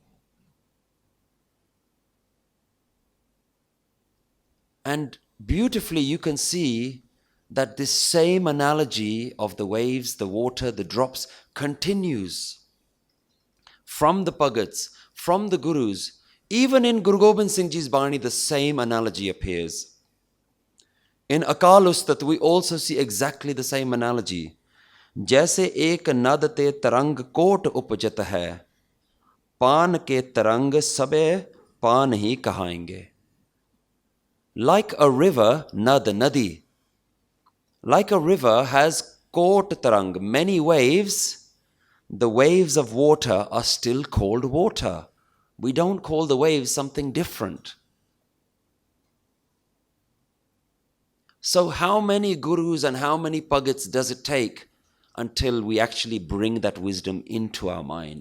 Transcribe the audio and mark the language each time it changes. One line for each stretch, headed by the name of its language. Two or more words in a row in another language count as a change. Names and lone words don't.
English: And beautifully you can see that this same analogy of the waves, the water, the drops continues from the Bhagats, from the Gurus. Even in Guru Gobind Singh Ji's Bani, the same analogy appears. In Akal Ustat, we also see exactly the same analogy.
Braj: जैसे एक नद ते तरंग कोट उपजत है, पान के तरंग सबे पान ही कहाएंगे.
English: Like a river, nad, nadi. Like a river has
Braj: कोट तरंग,
English: many waves. The waves of water are still called water. We don't call the waves something different. So how many gurus and how many pagats does it take until we actually bring that wisdom into our mind?